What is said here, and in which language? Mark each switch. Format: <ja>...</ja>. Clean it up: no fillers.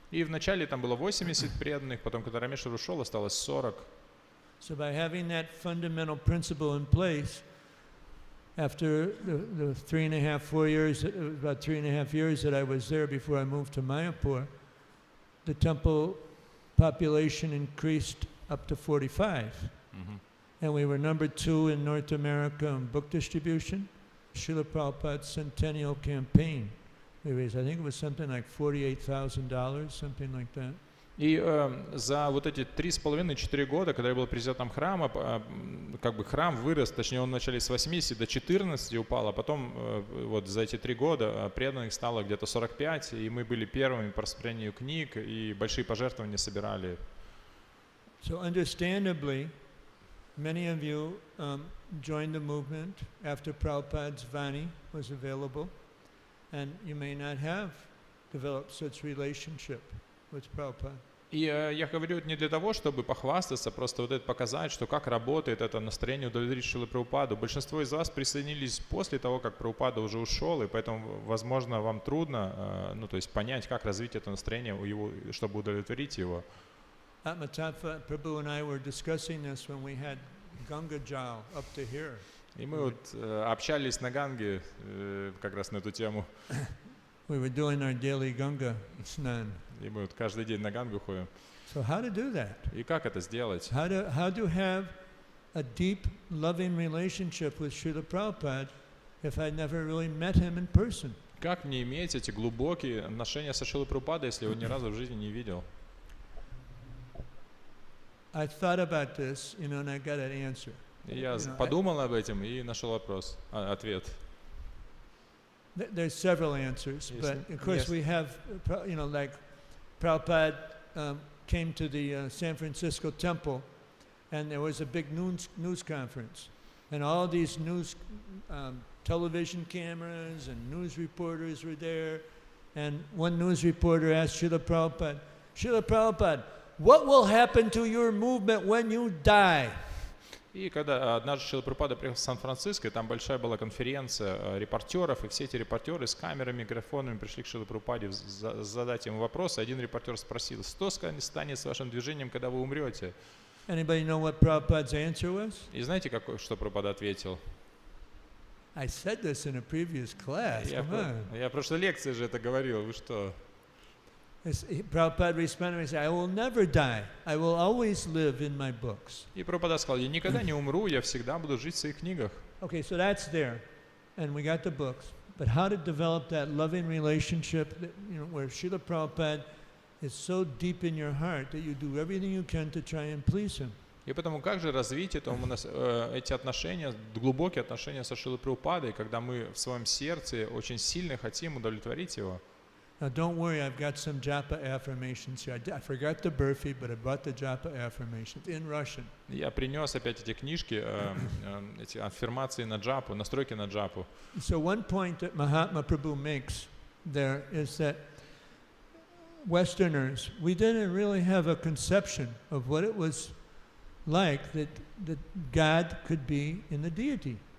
<ru>И вначале там было 80 преданных, потом, когда Рамешвар ушел, осталось 40.</ru> <en>So by having that fundamental principle in place, after the 3.5 years that I was there before I moved to Mayapur, the temple population increased up to 45. Mm-hmm. And we were number 2 in North America in book distribution. Srila Prabhupada's centennial campaign. We raised, I think it was something like $48,000, something like that.</en> <ru>И за вот эти 3,5-4 года, когда я был президентом храма, как бы храм вырос, точнее он вначале с 80 до 14 упал, а потом вот за эти 3 года преданных стало где-то 45, и мы были первыми по распределению книг, и большие пожертвования собирали.</ru> <en>So understandably, many of you joined the movement after Prabhupada's Vani was available, and you may not have developed such relationship with Prabhupada.</en> <ru>И я говорю это не для того, чтобы похвастаться, просто вот это показать, что как работает это настроение удовлетворить Шрилы Прабхупаду. Большинство из вас присоединились после того, как Прабхупада уже ушел, и поэтому, возможно, вам трудно, то есть понять, как развить это настроение у его, чтобы удовлетворить его.</ru> <en>Atmatattva Prabhu and I were discussing this when we had Ganga Jal up to here.</en> <ru>И мы вот общались на Ганге как раз на эту тему.</ru> <en>We were doing our daily Ganga snan.</en> <ru>И мы вот каждый день на Гангу ходим.</ru> <en>So how to do that?</en> <ru>И как это сделать?</ru> <en>How to have a deep, loving relationship with Srila Prabhupada if I never really met him in person?</en> <ru>Как мне иметь эти глубокие отношения со Шрилой Прабхупадой, если его ни разу в жизни не видел?</ru> <en>I thought about this, and I got an answer.</en> <ru>И я подумал об этом и нашел ответ.</ru> <en>There's several answers, but of course we have, like Prabhupada came to the San Francisco temple, and there was a big news conference, and all these television cameras and news reporters were there, and one news reporter asked Srila Prabhupada, what will happen to your movement when you die?</en> <ru>И когда однажды Шрила Прабхупада приехал в Сан-Франциско, и там большая была конференция репортеров, и все эти репортеры с камерами, микрофонами пришли к Шриле Прабхупаде задать ему вопрос. Один репортер спросил, что станет с вашим движением, когда вы умрете?</ru> <en>Anybody know what Prabhupada's answer was?</en> <ru>И знаете, что Прабхупада ответил?</ru> <en>I said this in a previous class.</en> <ru>Я в прошлой лекции же это говорил, вы что?</ru> <en>Prabhupada responded and said, I will never die. I will always live in my books.</en> <ru>И Прабхупада сказал, я никогда не умру, я всегда буду жить в своих книгах.</ru> <en>Okay, so that's there, and we got the books. But how to develop that loving relationship, where Srila Prabhupada is so deep in your heart that you do everything you can to try and please him?</en> <ru>И поэтому как же развить эти отношения, глубокие отношения со Шрилой Прабхупадой, когда мы в своем сердце очень сильно хотим удовлетворить его?</ru> <en>Now don't worry, I've got some japa affirmations here. I forgot the burfi, but I brought the japa affirmations in Russian.</en> <ru>Я принес опять эти книжки, эти аффирмации на джапу, настройки на джапу.</ru> <en>So one point that Mahatma Prabhu makes there is that Westerners, we didn't really have a conception of what it was like that God could be in the deity.</en>